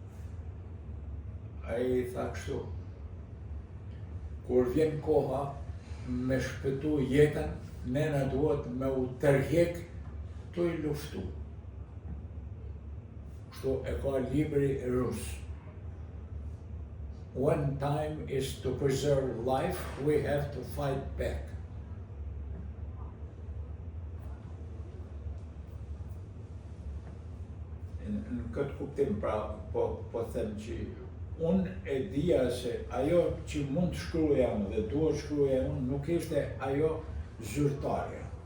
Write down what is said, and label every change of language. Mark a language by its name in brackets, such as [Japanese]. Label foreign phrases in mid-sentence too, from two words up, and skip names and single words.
[Albanian] Ai i tha kështu, kur vjen koha me shpëtu jetën, nena duhet me u tërhek të i luftu. Kështu e ka libri rus. [English] When time is to preserve life, we have to fight back. [Albanian] Në këtë kuptim, pra, po them që unë e dija se ajo që mund të shkruaja unë dhe duhet shkruaja unë nuk ishte ajo zyrtarja.